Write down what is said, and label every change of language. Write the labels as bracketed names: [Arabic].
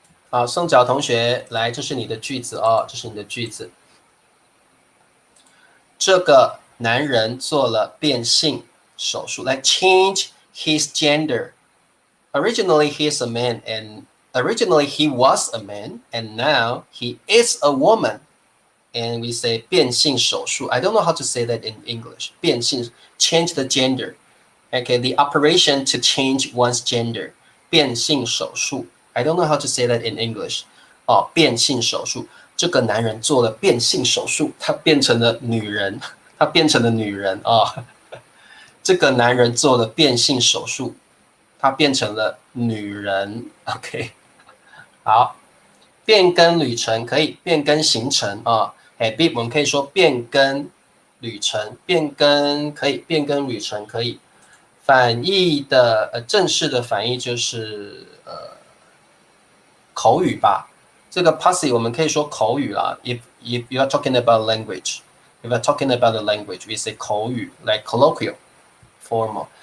[Chinese] 好，宋角同学，来，这是你的句子这是你的句子。这个男人做了变性手术，来 [English] change his gender. Originally he is a man and originally he was a man and now he is a woman and we say 变性手术。 I don't know how to say that in English. 变性 change the gender. Okay, the operation to change one's gender. [Chinese] 变性手术。 [English] I don't know how to say that in English. [Chinese] 哦，变性手术。这个男人做了变性手术，他变成了女人。他变成了女人啊、哦！这个男人做了变性手术，他变成了女人。 OK， 好，变更旅程可以变更行程啊。我们可以说变更旅程，变更可以，变更旅程可以。反义的正式的反义就是口语吧。这个 passive 我们可以说口语啦。 [English] If you are talking about language, if you are talking about the language, we say 口语 like colloquial, formal。